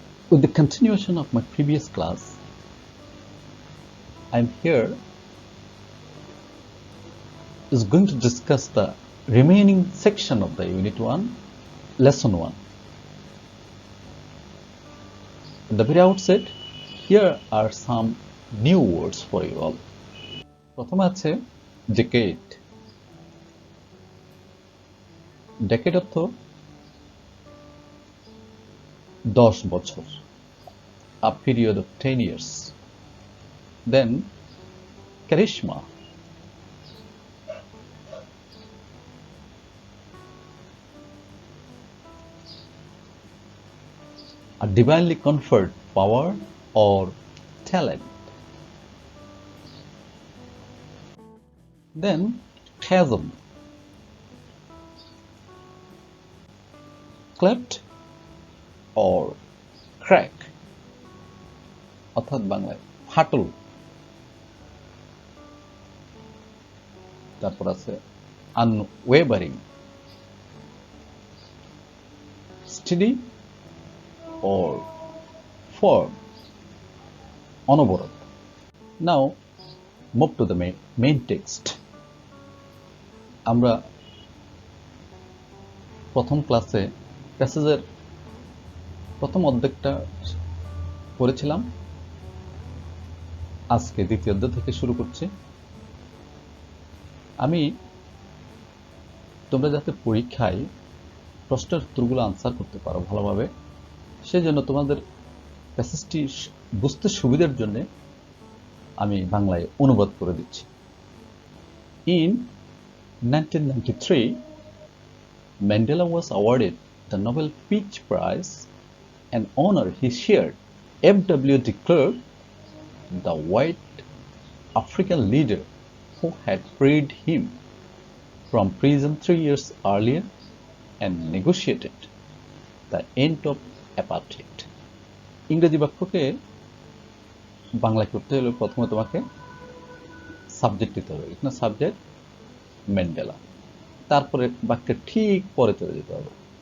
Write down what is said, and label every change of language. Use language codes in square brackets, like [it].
[en] With the continuation of my previous class, I'm here is going to discuss the remaining section of the Unit 1, Lesson 1. At the very outset, here are some new words for you all. [bn] প্রথমে আছে decade. [en] Decade [bn] অর্থ 10 বছর, [en] a period of 10 years. Then charisma. A divinely conferred power or talent. Then chasm. Cleft or crack. [bn] অর্থাৎ বাংলায় ফাটল। তারপর আছে [en] unwavering, steady or firm, অনবরত। Now move to the main text. [bn] আমরা প্রথম ক্লাসে প্যাসেজের প্রথম অর্ধেকটা পড়েছিলাম। আজকে দ্বিতীয় অধ্যায় থেকে শুরু করছি। আমি তোমরা যাতে পরীক্ষায় প্রশ্নের উত্তরগুলো আনসার করতে পারো ভালোভাবে, সেজন্য তোমাদের প্যাসেজটি বুঝতে সুবিধার জন্য আমি বাংলায় অনুবাদ করে দিচ্ছি। [en] In 1993, Mandela was awarded the Nobel Peace Prize, an honor he shared. FW declared the white African leader who had freed him from prison 3 years earlier and negotiated the end of apartheid. [bn] ইংরেজি বাক্যকে বাংলায় করতে হলে প্রথমে তোমাকে subject দিতে হবে। এখানে সাবজেক্ট ম্যান্ডেলা, তারপরে বাক্যের ঠিক পরে চলে যেতে হবে।